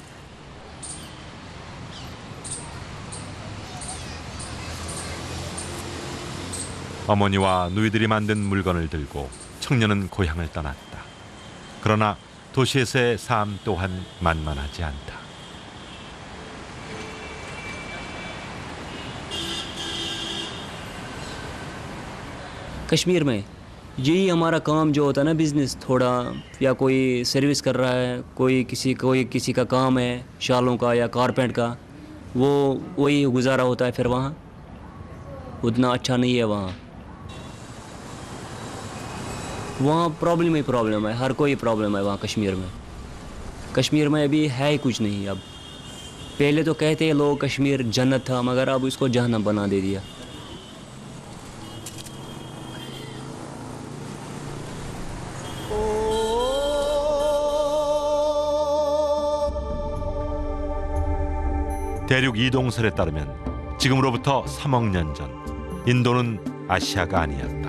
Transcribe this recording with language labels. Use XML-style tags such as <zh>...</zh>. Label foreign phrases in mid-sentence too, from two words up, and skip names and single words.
<ko>어머니와 누이들이 만든 물건을 들고 청년은 고향을 떠났다. 그러나 도시에서의 삶 또한 만만하지 않다.</ko> <hi>कश्मीर में यही हमारा काम जो होता है ना, बिज़नेस थोड़ा, या कोई सर्विस कर रहा है, कोई किसी का काम है शालों का या कारपेंट का, वो वही गुजारा होता है। फिर वहाँ उतना अच्छा नहीं है। वहाँ प्रॉब्लम ही प्रॉब्लम है, हर कोई प्रॉब्लम है वहाँ कश्मीर में अभी है ही कुछ नहीं। अब पहले तो कहते हैं लोग कश्मीर जन्नत था, मगर अब इसको जहन्नम बना दे दिया।</hi> <ko>대륙 이동설에 따르면 지금으로부터 3억 년 전 인도는 아시아가 아니었다.</ko>